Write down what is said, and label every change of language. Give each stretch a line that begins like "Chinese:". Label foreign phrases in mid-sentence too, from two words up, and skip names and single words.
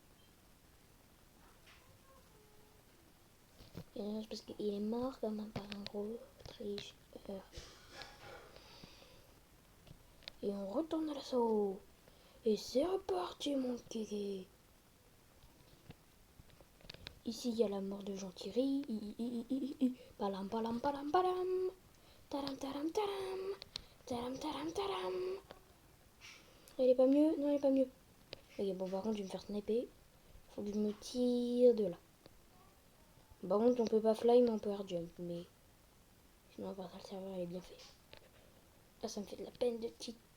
French: Et là, c'est parce qu'il est mort comme un par un gros tricheur. Et on retourne à l'assaut. Et c'est reparti, mon kéké. Ici, il y a la mort de Jean Thierry. Palam, palam, palam, palam. Taram, taram, taram. Taram, taram, taram. Elle est pas mieux? Non, elle est pas mieux. Ok, bon, par contre, je vais me faire sniper. Faut que je me tire de là. Par contre, on peut pas fly, mais on peut
English: air jump.
French: Mais sinon, à part ça, le serveur, il est bien fait. Là, ça me fait de la peine de cheat.